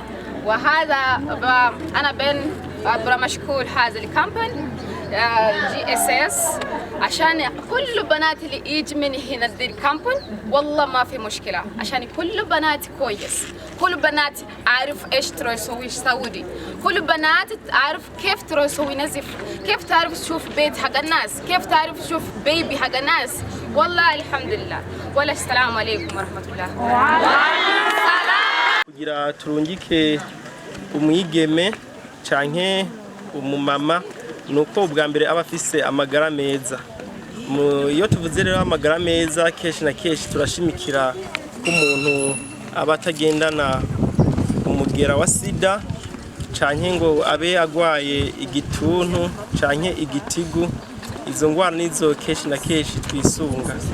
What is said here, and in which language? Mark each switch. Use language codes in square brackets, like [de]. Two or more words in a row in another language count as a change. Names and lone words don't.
[ar] وهذا أنا بن مشكور هذا الكامبين GSS عشان كل بنات اللي يجي من هنا دي الكامبين والله ما في مشكلة عشان كل بنات كويس كل بنات عارف ايش تروح يسوي سعودي كل بنات تعرف كيف تروح يسوي نظيف كيف تعرف تشوف بيت حق الناس كيف تعرف تشوف بيبي حق الناس والله الحمد لله ولا السلام عليكم ورحمة الله. وعليكم السلام. [rn] kugira turungike umwigeme canke umumama nuko ubwa mbere aba afise amagara meza. Iyo tuvuze rero amagara meza keshi na keshi turashimikira ko umuntu aba atagendana umugera wa sida canke ngo abe agwaye igituntu canke igitigu izo ngwara nizo keshi na keshi twisunga.